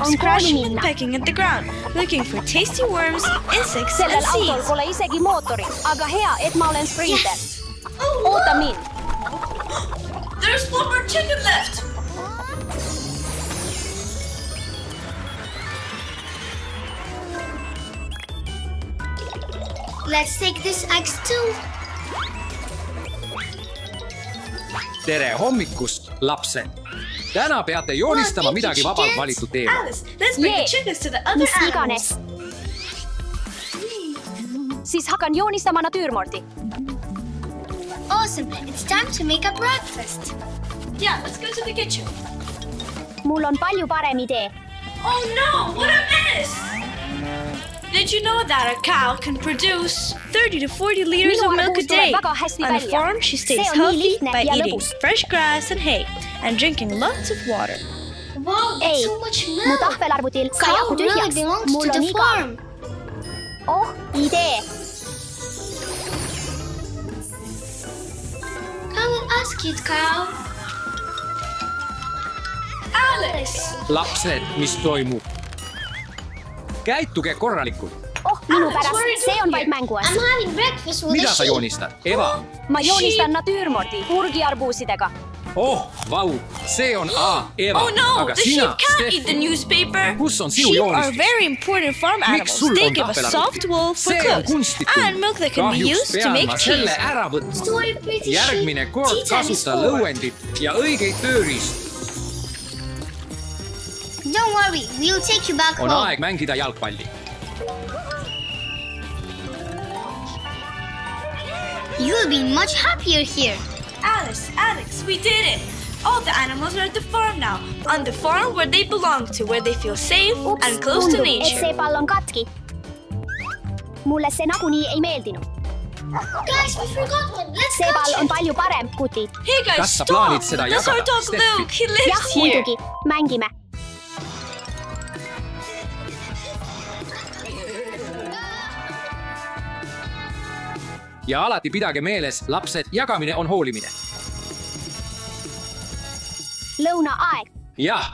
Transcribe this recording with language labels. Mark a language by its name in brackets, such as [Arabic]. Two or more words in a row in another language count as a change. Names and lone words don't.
[Estonian] On [English] scratching [Estonian] kooli [English] and [Estonian] minna. [English] pecking at the ground, looking for tasty worms, insects, [Estonian] Sellel [English] and [Estonian] autol [English] seeds. [Estonian] pole isegi mootorit, aga hea, et ma olen sprinter. [English] Oh, [Estonian] Oota [English] look! [Estonian] mind. [English] There's one more chicken left. Let's take this axe too. [Estonian] Tere hommikust, lapsed! Täna peate joonistama midagi vabalt valitud teemal. [English] Alice, let's bring Yeah. the chickens to the other [Estonian] Mis [English] animals. [Estonian] iganes. Siis hakkan joonistama natüürmordi. [English] Awesome. It's time to make a breakfast. Yeah, let's go to the kitchen. [Estonian] Mul on palju parem idee. [English] Oh no, what a mess! Did you know that a cow can produce 30 to 40 liters [Estonian] Minu [English] of milk a [Estonian] arvuus [English] day? [Estonian] tuleb väga hästi [English] On a [Estonian] välja. [English] farm, she stays [Estonian] See on nii [English] healthy [Estonian] lihtne [English] by [Estonian] ja [English] eating [Estonian] lõbus. [English] fresh grass and hay and drinking lots of water. Wow, [Estonian] Ei, [English] that's so much [Estonian] mu [English] milk. [Estonian] tahvelarvutil sai [English] Cow [Estonian] aku [English] really [Estonian] tühjaks. [English] belongs [Estonian] Mul [English] to [Estonian] on [English] the [Estonian] igav. [English] farm. [Estonian] Oh, idee. [English] Come and ask it, cow. Alex! [Estonian] lapsed, mis toimub? Käituge korralikult. Oh, minu [English] Alex, [Estonian] pärast. [English] what are you [Estonian] See on [English] doing [Estonian] vaid [English] here? [Estonian] mänguas. [English] I'm having breakfast with [Estonian] Mida [English] a [Estonian] sa [English] sheep. [Estonian] joonistad? Eva? Ma joonistan natüürmordi urgiarbuusidega. Oh, vau, see on Eva. [English] Oh no, [Estonian] Aga [English] the [Estonian] sina, [English] sheep can't eat the [Estonian] Steffi, [English] newspaper. [Estonian] kus on sinu [English] Sheep are [Estonian] joonistus? [English] very important farm animals. [Estonian] sul [English] They [Estonian] on [English] give us [Estonian] tahvelarvuti? [English] soft wool for [Estonian] See on [English] clothes [Estonian] kunstlik [English] and milk that can be [Estonian] Kahjuks [English] used to [Estonian] pean [English] make [Estonian] ma [English] cheese. [Estonian] selle ära võtma. [English] Story pretty [Estonian] Järgmine [English] sheep. [Estonian] kord [English] Tea time is [Estonian] kasuta [English] over. [Estonian] lõuendit ja õigeid tööriistu. [English] Don't worry, we'll take you back [Estonian] On [English] home. [Estonian] aeg mängida jalgpalli. [English] You'll be much happier here. Alex, we did it! All the animals are at the farm now. On the farm where they belong to, where they feel safe [Estonian] Ups, [English] and close to [Estonian] tundub, et [English] nature. [Estonian] see pall on katki. Mulle see nagunii ei meeldinud. [English] Guys, we forgot one. Let's [Estonian] See pall [English] catch [Estonian] on [English] it. [Estonian] palju parem, kutid. [English] Hey guys, [Estonian] Kas sa [English] stop! [Estonian] plaanid seda [English] That's our [Estonian] jagada, [English] dog [Estonian] Steffi? [English] Luke. He [Estonian] Jah, [English] lives here. [Estonian] muidugi. Mängime. Ja alati pidage meeles, lapsed, jagamine on hoolimine. Lõunaaeg. Jah,